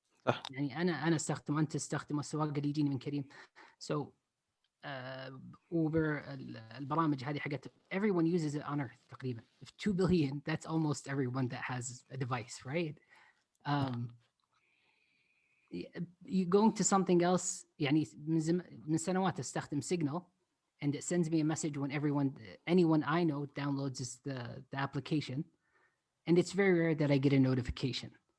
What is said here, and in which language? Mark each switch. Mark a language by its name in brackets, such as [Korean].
[Arabic] صح. يعني أنا أستخدم وأنت تستخدم السواق اللي يجيني من كريم. [English] So Uber [Arabic] البرامج هذه حقت [English] everyone uses it on Earth [Arabic] تقريبا. [English] If 2 billion, that's almost everyone that has a device, right? You going to something else [Arabic] يعني من سنوات [English] استخدم Signal and it sends me a message when anyone I know downloads the application, and it's very rare that I get a notification.